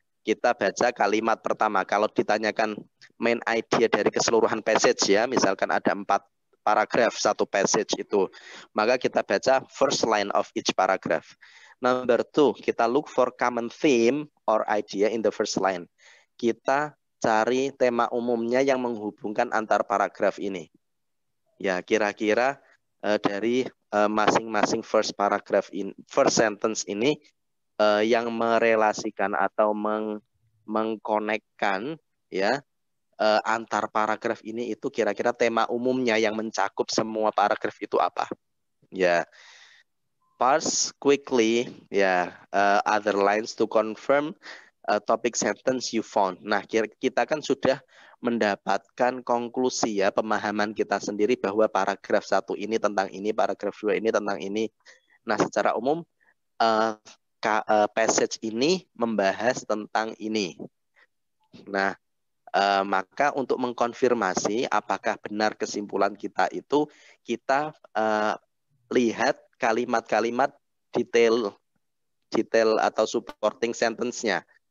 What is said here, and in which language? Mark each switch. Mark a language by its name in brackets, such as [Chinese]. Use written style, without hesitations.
[Indonesian] Kita baca kalimat pertama. Kalau ditanyakan main idea dari keseluruhan passage, ya, misalkan ada 4 paragraf 1 passage itu, maka kita baca [English] first line of each paragraph. Number 2, kita look for common theme or idea in the first line. [Indonesian] Kita cari tema umumnya yang menghubungkan antar paragraf ini. Ya, kira-kira dari masing-masing first paragraph ini, first sentence ini yang merelasikan atau mengkonekkan, ya, antar paragraf ini, itu kira-kira tema umumnya yang mencakup semua paragraf itu apa, ya. [English] Parse quickly, ya, other lines to confirm topic sentence you found. [Indonesian] Nah, kita kan sudah mendapatkan konklusi, ya, pemahaman kita sendiri bahwa paragraf 1 ini tentang ini, paragraf 2 ini tentang ini. Nah, secara umum passage ini membahas tentang ini. Nah, maka untuk mengkonfirmasi apakah benar kesimpulan kita itu, kita lihat kalimat-kalimat detail atau supporting sentence-nya.